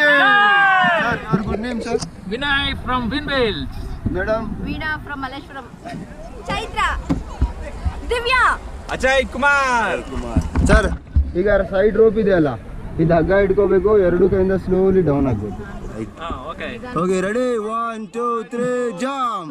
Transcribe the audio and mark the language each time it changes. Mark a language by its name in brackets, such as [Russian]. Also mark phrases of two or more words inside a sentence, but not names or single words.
[English] सर, your good name, sir? ವಿನಯ್ ಫ್ರಮ್ ವಿನ್ವೇಲ್. Madam? ವೀಣಾ ಫ್ರಮ್ ಮಲ್ಲೇಶ್ವರಂ. ಚೈತ್ರ. ದಿವ್ಯಾ. ಅಜಯ್ ಕುಮಾರ್. [Kannada] ಸರ್, ಈಗ [English] side rope [Kannada] ಇದೆ ಅಲ್ಲ, ಇದು ಹಗ್ಗ ಇಟ್ಕೋಬೇಕು, ಎರಡು ಕೈಯಿಂದ [English] slowly down [Kannada] ಆಗ್ಬೇಕು. [English] OK, ready, 1 2 3 jump.